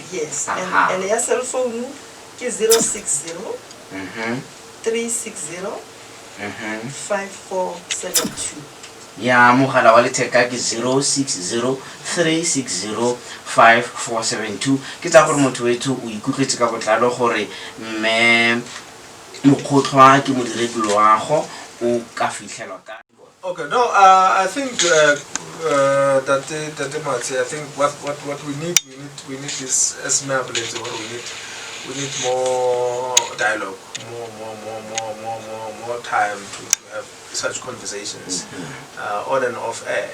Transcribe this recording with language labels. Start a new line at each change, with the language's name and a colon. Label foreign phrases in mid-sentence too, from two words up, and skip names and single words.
English: Yes. And your cell phone is 060 360 5472.
Tswana: Ya mogala wa letheka ke 060 360 5472. Ke tsa gore motho wethu o ikutlwetse ka botlalo gore mme Mokgohloa ke modiredi loago o ka fitlhelwa ka.
English: Okay, no, I think that Matsi, I think what we need is, as we need more dialogue, more time to have such conversations on and off air.